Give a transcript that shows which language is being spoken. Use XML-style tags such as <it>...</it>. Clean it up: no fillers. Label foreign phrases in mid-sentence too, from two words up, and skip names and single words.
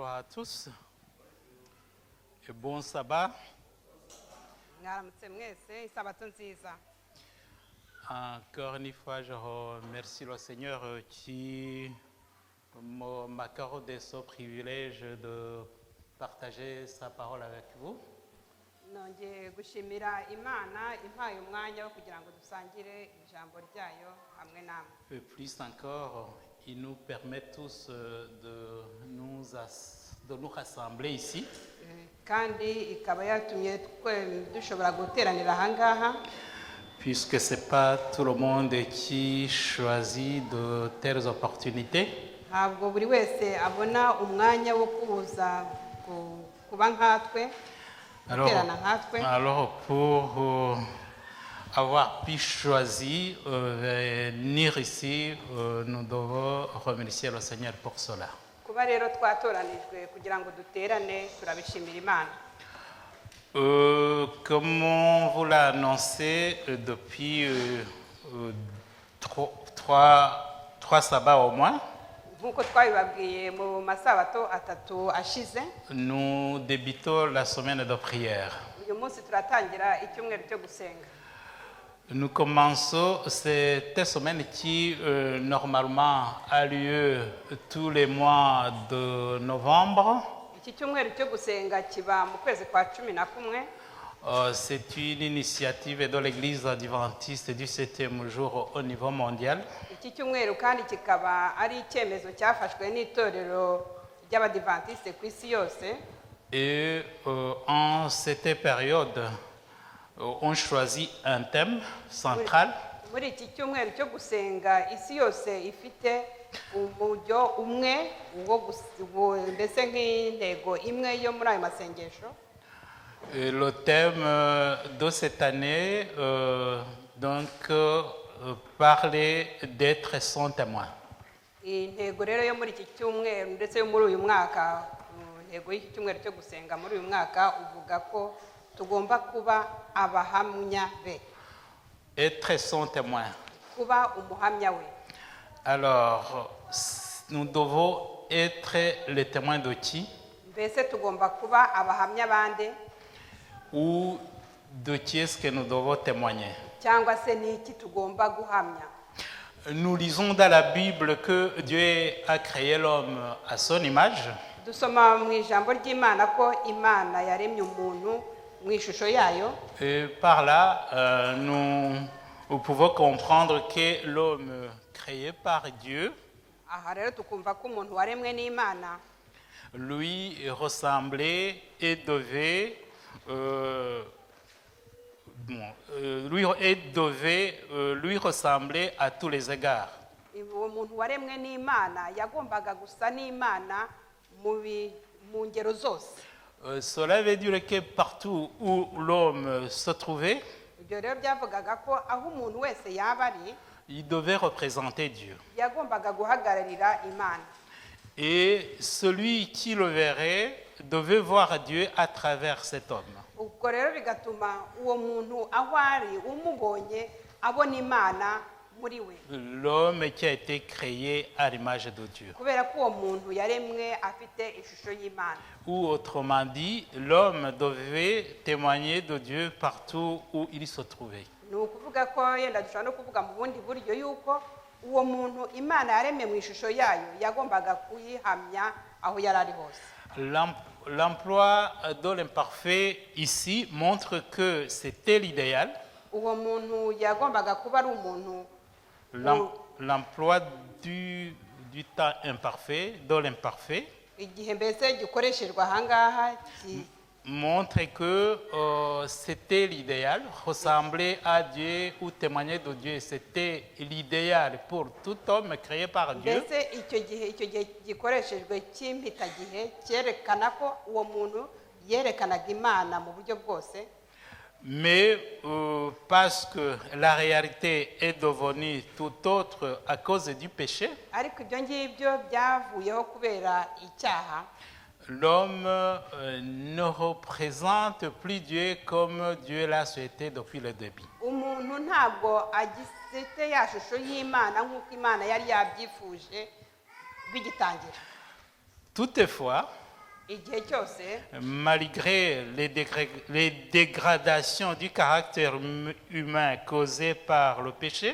<fr>tous et bon sabbat.</fr> <rw>mwaramutse mwese isabato nziza.</rw> <fr>Encore une fois, je remercie le Seigneur qui m'accorde ce privilège de partager sa parole avec vous.</fr> <rw>Nongeye gushimira Imana impaye umwanya wo kugira ngo dusangire ijambo ryayo hamwe namwe.</rw> <fr>Et plus encore, il nous permet tous de nous rassembler ici.</fr> <rw>Kandi ikaba yatumye dushobora guteranira ahangaha.</rw> <fr>Puisque ce n'est pas tout le monde qui choisit de telles opportunités.</fr> <rw>Ntabwo buri wese abona umwanya wo kuza kuba nkatwe.</rw> <fr>Alors pour avoir pu choisir venir ici, nous devons remercier le Seigneur pour cela.</fr> <rw>Kuba rero twatoranijwe kugira ngo duterane turabishimira Imana.</rw> <fr>Comme on vous l'a annoncé depuis trois sabbats au moins,</fr> <rw>Nkuko twabibabwiye mu masabato atatu ashize,</rw> <fr>nous débutons la semaine de prière.</fr> <rw>uyu munsi turatangira icyumweru cyo gusenga.</rw> <fr>Nous commençons cette semaine qui normalement a lieu tous les mois de novembre.</fr> <rw>Iki cyumweru cyo gusenga kiba mu kwezi kwa 11.</rw> <fr>C'est une initiative de l'Église adventiste du 7e jour au niveau mondial.</fr> <rw>Iki cyumweru kandi kikaba ari icyemezo cyafashwe n'itorero ry'abadiventiste ku isi yose.</rw> <fr>Et en cette période, on choisit un thème central.</fr> <rw>Muri iki cyumweru cyo gusenga isi yose ifite umujyo umwe ndetse nk'intego imwe yo muri ayo masengesho.</rw> <fr>Le thème de cette année, parler d'être son témoin.</fr> <rw>Intego rero yo muri iki cyumweru ndetse yo muri uyu mwaka, intego y'iki cyumweru cyo gusenga muri uyu mwaka uvuga ko tugomba kuba abahamya be.</rw> <fr>Être son témoin.</fr> <rw>Kuba umuhamya we.</rw> <fr>Alors, nous devons être les témoins de qui?</fr> <rw>Mbese tugomba kuba abahamya bande?</rw> <fr>Ou de qui est-ce que nous devons témoigner?</fr> <rw>Cyangwa se ni iki tugomba guhamya?</rw> <fr>Nous lisons dans la Bible que Dieu a créé l'homme à son image.</fr> <rw>Dusoma mu ijambo ry'Imana ko Imana yaremye umuntu mu ishusho yayo.</rw> <fr>Et par là, nous pouvons comprendre que l'homme créé par Dieu,</fr> <rw>Aha rero tukumva ko umuntu waremwe n'Imana,</rw> <fr>lui ressemblait et devait lui ressembler à tous les égards.</fr> <rw>uwo muntu waremwe n'Imana yagombaga gusa n'Imana mu ngero zose.</rw> <fr>Cela veut dire que partout où l'homme se trouvait,</fr> <rw>Ibyo rero byavugaga ko aho umuntu wese yaba ari,</rw> <fr>il devait représenter Dieu.</fr> <rw>yagombaga guhagararira Imana.</rw> <fr>Et celui qui le verrait devait voir Dieu à travers cet homme.</fr> <rw>Ubwo rero bigatuma uwo muntu aho ari umubonye abona Imana muri we.</rw> <fr>L'homme qui a été créé à l'image de Dieu.</fr> <rw>Kubera ko uwo muntu yaremwe afite ishusho y'Imana.</rw> <fr>Ou autrement dit, l'homme devait témoigner de Dieu partout où il se trouvait.</fr> <rw>Ni ukuvuga ko yenda dushobora no kuvuga mu bundi buryo yuko uwo muntu Imana yaremye mu ishusho yayo yagombaga kuyihamya aho yari ari hose.</rw> <fr>L'emploi de l'imparfait ici montre que c'était l'idéal.</fr> <rw>Uwo muntu yagombaga kuba ari umuntu.</rw> <fr>L'emploi du temps imparfait, de l'imparfait,</fr> <rw>Igihe mbese gikoreshejwe ahangaha</rw> <fr>montre que c'était l'idéal, ressembler à Dieu ou témoigner de Dieu, c'était l'idéal pour tout homme créé par Dieu.</fr> <rw>mbese icyo gihe gikoreshejwe cy'impitagihe cyerekana ko uwo muntu yerekanaga Imana mu buryo bwose.</rw> <fr>Mais parce que la réalité est devenue tout autre à cause du péché,</fr> <rw>Ariko ibyo ngibyo byavuyeho kubera icyaha.</rw> <fr>L'homme ne représente plus Dieu comme Dieu l'a souhaité depuis le début.</fr> <rw>Umuntu ntabwo agifite ya shusho y'Imana nk'uko Imana yari yabyifuje bigitangira.</rw> <fr>Toutefois,</fr> <rw>igihe cyose</rw> <fr>malgré les dégradations du caractère humain causées par le péché,</fr>